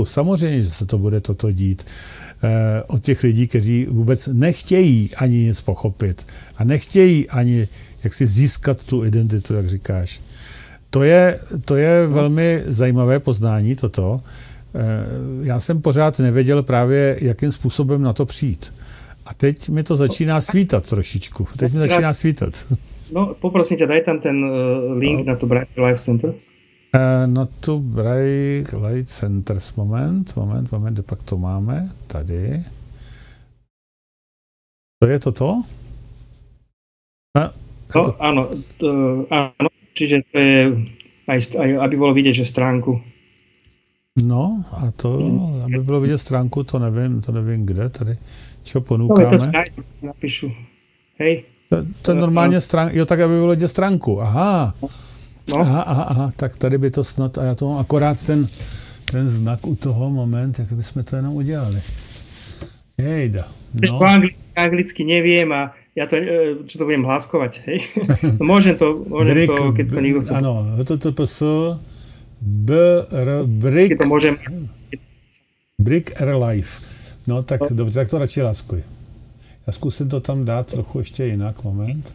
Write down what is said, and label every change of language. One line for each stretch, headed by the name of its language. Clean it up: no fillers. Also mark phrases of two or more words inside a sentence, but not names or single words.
Czech: Samozřejmě, že se to bude toto dít od těch lidí, kteří vůbec nechtějí ani nic pochopit a nechtějí ani jak si získat tu identitu, jak říkáš. To je velmi zajímavé poznání toto. Já jsem pořád nevěděl právě, jakým způsobem na to přijít. A teď mi to začíná svítat trošičku.
Slovak: No, poprosím ťa, daj tam ten link na to Braille Life Center. Na tu Braille Life Center.
Czech: Moment, kde pak to máme? Tady. To je toto?
Slovak: Áno, čiže to je, aj aby bolo vidieť, že stránku.
Czech: No a to, aby bylo vidět stránku, to nevím kde, tady, čo
Slovak: No, ponúkáme.
Czech: to napíšu. Hej. To je normálně stránka, jo, tak aby bylo vidět stránku, aha. No. Aha, tak tady by to snad, a já to mám akorát ten znak u toho, moment, jak bychom to jenom udělali. Jejda, no.
Slovak: Po anglicky neviem a ja to, čo to budem hláskovať, hej? Môžem to, keď to niekto chce.
Czech: Ano, HTTPS, Brick Life. No tak dobře, tak to radši láskuj. Já zkusím to tam dát trochu ještě jinak, moment.